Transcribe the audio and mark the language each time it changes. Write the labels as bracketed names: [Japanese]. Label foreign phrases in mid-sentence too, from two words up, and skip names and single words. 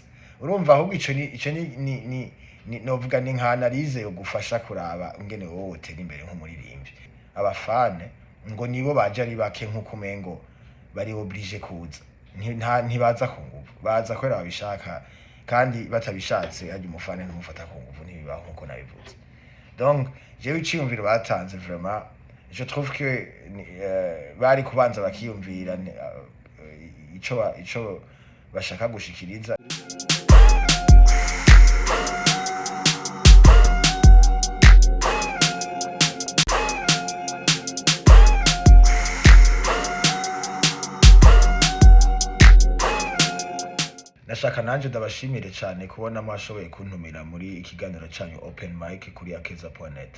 [Rundi] Urumva ahubwo ico ni novuga ni nka analyse yo gufasha kuraba ingene wowe wotera imbere nk'umuririmbyi. Abafane ngo nibo baje ari bake nk'uko umengo bari oblige kuza, ntibaza ku nguvu, baza kubera babishaka kandi batabishatse harya umufane ntumufata ku nguvu, ntibibaho nk'uko nabivuze. Donc jewe iciyumviro batanze [French] vraiment je trouve que [Rundi] bari kubanza bakiyumvira ico bashaka gushikiriza. Nashaka nanje ndabashimire cyane kubona mwashoboye kuntumira muri ikiganiro cyanyu [English] open mic [Rundi] kuri akeza.net.